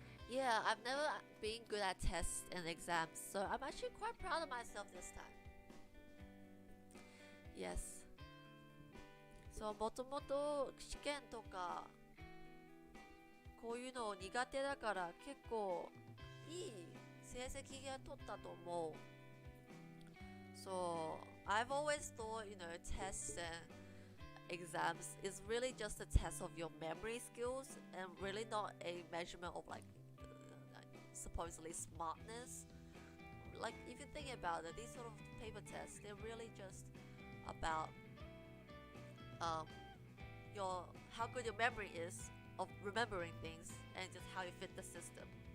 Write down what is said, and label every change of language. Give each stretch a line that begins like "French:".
English: Yeah, I've never been good at tests and exams, so I'm actually quite proud of myself this time. Yes.
Japanese: そう、もともと試験とかこういうの苦手だから結構いい成績が取ったと思う。
English: So, I've always thought, tests and exams is really just a test of your memory skills and really not a measurement of supposedly smartness. Like if you think about it, these sort of paper tests, they're really just about how good your memory is of remembering things and just how you fit the system.